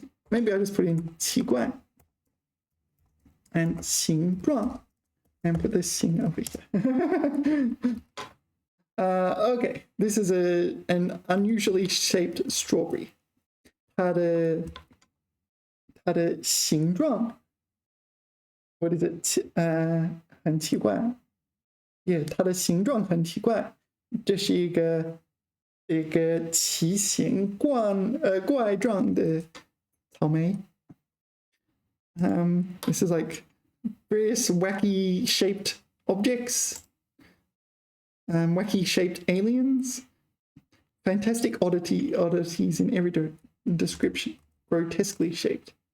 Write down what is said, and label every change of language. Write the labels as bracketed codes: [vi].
[en] Maybe I'll just put in 奇怪 and 形状 and put the 形 over here. Okay, this is an unusually shaped strawberry. [zh] 它的形状 [en] What is it? [zh] 很奇怪 Yeah, 它的形状很奇怪。这是一个奇形怪状的草莓。 [en] This is like various wacky shaped objects, wacky shaped aliens, fantastic oddities in every description, grotesquely shaped.